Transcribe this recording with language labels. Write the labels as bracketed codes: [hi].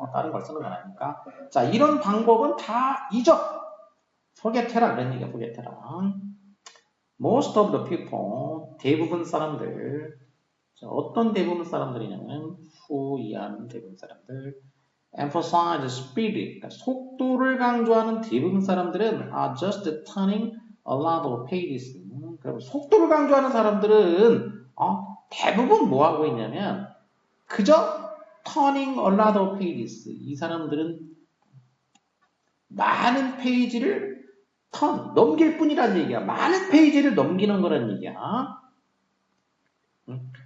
[ko] 다른 걸 쓰는 건 아니니까. 자, 이런 방법은 다 잊어. forget해라. 그런 얘기야, forget해라. [en] Most of the people, [ko] 대부분 사람들. 자, 어떤 대부분 사람들이냐면, 후이하는 대부분 사람들. [en] emphasize speed. [ko] 그러니까 속도를 강조하는 대부분 사람들은 [en] are just turning a lot of pages. [ko] 그럼 속도를 강조하는 사람들은 대부분 뭐 하고 있냐면 그저 [en] turning a lot of pages. [ko] 이 사람들은 많은 페이지를 넘길 뿐이라는 얘기야. 많은 페이지를 넘기는 거라는 얘기야. 응?